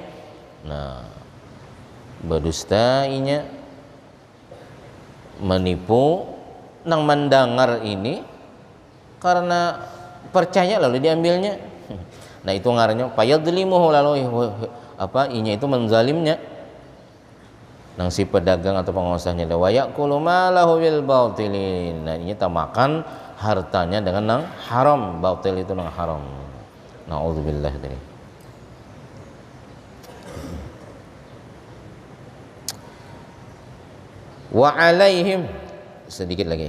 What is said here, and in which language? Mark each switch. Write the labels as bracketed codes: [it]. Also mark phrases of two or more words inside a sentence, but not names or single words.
[bjn] Nah, berdustainya, menipu nang mendengar ini karena percaya lalu diambilnya. Nah, itu ngarannya fayadlimuhu, lalu inya itu menzalimnya nang si pedagang atau pengusahanya, [ar] وَيَقُولُ مَالَهُ بِالبَاطِلِ. [bjn] Nah, ini makan hartanya dengan nang haram. Batil itu nang haram. Nauzubillah dari. [ar] وَعَلَيْهِمْ, [bjn] sedikit lagi.